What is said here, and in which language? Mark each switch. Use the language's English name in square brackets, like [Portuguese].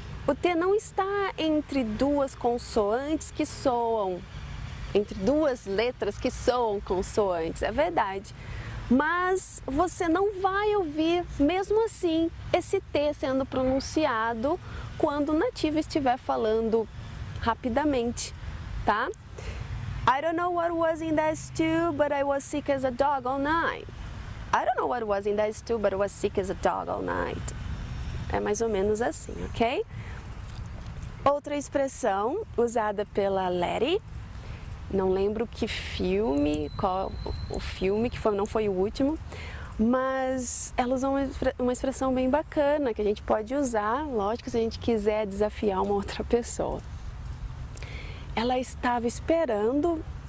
[Portuguese] O T não está entre duas consoantes que soam, entre duas letras que soam consoantes, é verdade. Mas você não vai ouvir, mesmo assim, esse T sendo pronunciado quando o nativo estiver falando rapidamente, tá? [English] I don't know what was in that stew, but I was sick as a dog all night. I don't know what was in that stew, but I was sick as a dog all night. [Portuguese] É mais ou menos assim, ok? Outra expressão usada pela Letty, não lembro que filme, qual o filme, que foi, não foi o último, mas ela usou uma expressão bem bacana que a gente pode usar, lógico, se a gente quiser desafiar uma outra pessoa. Ela estava esperando